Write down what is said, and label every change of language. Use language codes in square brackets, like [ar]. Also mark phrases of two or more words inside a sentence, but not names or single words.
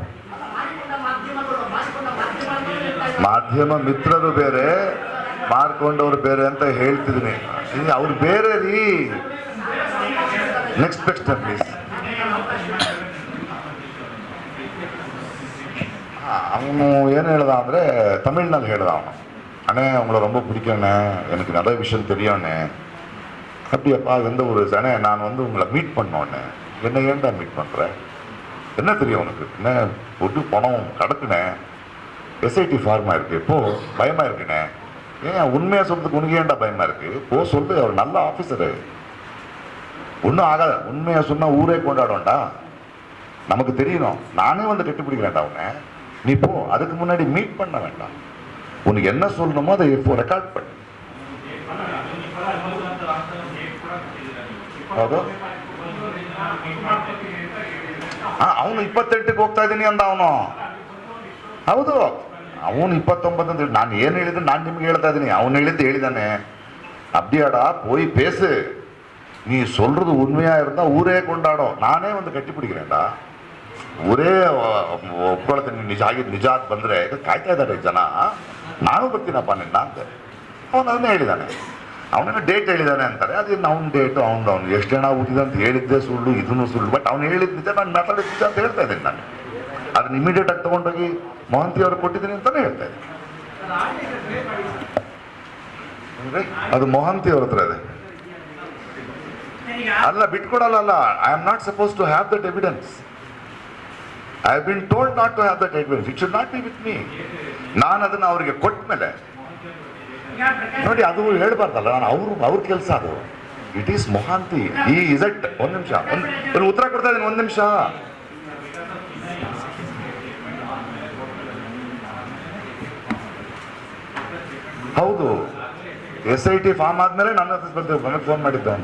[kn] ಮಾಧ್ಯಮ ಮಿತ್ರರು ಬೇರೆ, ಮಾಡ್ಕೊಂಡವ್ರು ಬೇರೆ ಅಂತ ಹೇಳ್ತಿದ್ದೀನಿ. ಅವ್ರು ಬೇರೆ ರೀ. [en] next question please. [kn] அவனு ಏನು ಹೇಳ್ದ ಅಂದರೆ ತಮಿಳ್ನಲ್ಲಿ ಹೇಳ್ದ ಅವನು, [ta] அண்ணே உங்களை ரொம்ப பிடிக்கண்ணே, எனக்கு நிறைய விஷயம் தெரியும்ண்ணே. அப்படியாப்பா எந்த ஊர் அண்ணே, நான் வந்து உங்களை மீட் பண்ணோன்னே. என்ன ஏன்டா மீட் பண்ணுறேன், என்ன தெரியும் உனக்கு, என்ன பொட்டு பணம் கிடக்குண்ணே, எஸ்ஐடி ஃபார்மாக இருக்குது, இப்போ பயமாக இருக்குண்ணே. ஏன் உண்மையாக சொல்றதுக்கு உனக்கு ஏன்டா பயமாக இருக்குது, போ சொல்லு, அவர் நல்ல ஆஃபீஸரு, ஒன்றும் ஆகாது. உண்மையாக சொன்னால் ஊரே கொண்டாடும்டா, நமக்கு தெரியணும். நானே வந்து கட்டிப்பிடிக்கிறேன்டா உன்னை, நீ போ. அதுக்கு முன்னாடி மீட் பண்ண வேண்டாம், உனக்கு என்ன சொல்லணுமோ அதை இப்போ ரெக்கார்ட் பண்ணு. [kn] ಹೌದು, ಅವನು 28ಕ್ಕೆ ಹೋಗ್ತಾ ಇದ್ದೀನಿ ಅಂದ ಅವನು. ಹೌದು, ಅವನು 29 ಅಂತ. ನಾನು ಏನು ಹೇಳಿದ್ರೆ ನಾನು ನಿಮ್ಗೆ ಹೇಳ್ತಾ ಇದ್ದೀನಿ, ಅವನು ಹೇಳಿದ್ದು ಹೇಳಿದ್ದಾನೆ. [ta] அப்படியாடா போய் பேசு, நீ சொல்றது உண்மையா இருந்தா ஊரே கொண்டாடும். [kn] ನಾನೇ ಒಂದು [ta] கட்டி பிடிக்கிறேன்டா, [kn] ಊರೇ ಒಪ್ಕೊಳ್ತೀನಿ. ನಿಜ ಆಗಿದ್ದು ನಿಜ ಅಂತ ಬಂದರೆ ಕಾಯ್ತಾ ಇದ್ದಾರೆ ಜನ, ನಾನು ಬರ್ತೀನಪ್ಪ ನಿನ್ನ ಅಂತ ಅವನು ಅದನ್ನೇ ಹೇಳಿದ್ದಾನೆ. ಅವನೇನೋ ಡೇಟ್ ಹೇಳಿದ್ದಾನೆ ಅಂತಾರೆ, ಅದೇನು ಅವ್ನ ಡೇಟು ಅವ್ನು ಎಷ್ಟು ಜನ ಊದಿದೆ ಅಂತ ಹೇಳಿದ್ದೆ ಸುಳ್ಳು, ಇದನ್ನು ಸುಳ್ಳು. ಬಟ್ ಅವ್ನು ಹೇಳಿದ ನಿಜ, ನಾನು ಮಾತಾಡಿದ ನಿಜ ಅಂತ ಹೇಳ್ತಾ ಇದ್ದೀನಿ ನಾನು. ಅದನ್ನ ಇಮಿಡಿಯೇಟ್ ಆಗಿ ತೊಗೊಂಡೋಗಿ ಮಹಂತಿ ಅವ್ರಿಗೆ ಕೊಟ್ಟಿದ್ದೀನಿ ಅಂತಾನೆ ಹೇಳ್ತಾ ಇದ್ದೀನಿ. ಅದು ಮಹಂತಿ ಅವ್ರ ಹತ್ರ ಇದೆ. ಅಲ್ಲ ಬಿಟ್ಕೊಡಲ್ಲ. [en] I am not suppose to have that evidence. I have been told not to have that evidence. it should not be with me. [kn] ನಾನು ಅದನ್ನು ಅವರಿಗೆ ಕೊಟ್ಟ ಮೇಲೆ ನೋಡಿ, ಅದು ಹೇಳ್ಬಾರ್ದಲ್ಲ. ನಾನು ಅವ್ರ ಕೆಲಸ ಅದು. [en] It is Mohanty. he is it. [kn] ಒಂದು ನಿಮಿಷ, ಒಂದು ಉತ್ತರ ಕೊಡ್ತಾ ಇದ್ದೀನಿ, ಒಂದು ನಿಮಿಷ. ಹೌದು, SIT ಫಾರ್ಮ್ ಆದ್ಮೇಲೆ ನನ್ನ ನನಗೆ ಫೋನ್ ಮಾಡಿದ್ದ ಅವನು.